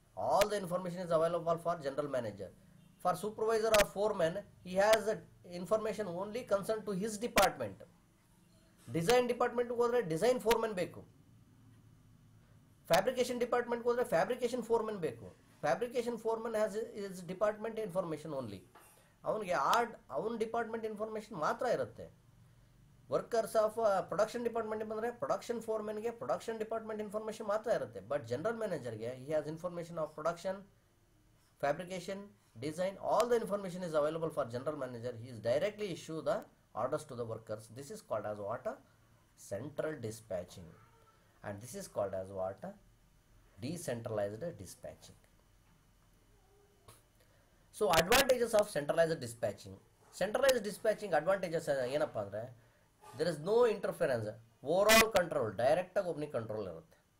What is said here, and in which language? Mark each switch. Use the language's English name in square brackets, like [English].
[English] All the information is available for general manager. For supervisor or foreman, he has information only concerned to his department. [Kannada] Design department ಹೋದ್ರೆ design foreman ಬೇಕು. Fabrication department ಹೋದ್ರೆ fabrication foreman ಬೇಕು. [English] Fabrication foreman has his department information only. [Kannada] ಅವನಿಗೆ ಅವನ department information ಮಾತ್ರ ಇರುತ್ತೆ. Workers of production department ಬಂದರೆ production ಫೋರ್ಮೆನ್ಗೆ production department information ಮಾತ್ರ ಇರುತ್ತೆ. [English] But general ಮ್ಯಾನೇಜರ್ಗೆ he has information of production, fabrication, design. All the information is available for general manager. He is directly issue the orders to the workers. This is called as what? Central dispatching. And this is called as what? Decentralized dispatching. So advantages of centralized dispatching. Centralized dispatching advantages [Kannada] ಏನಪ್ಪಾ ಅಂದ್ರೆ, [English] there is no interference, overall control, direct ಆಗಿ [Kannada] ಒಬ್ಬನಿಗೆ control ಇರುತ್ತೆ.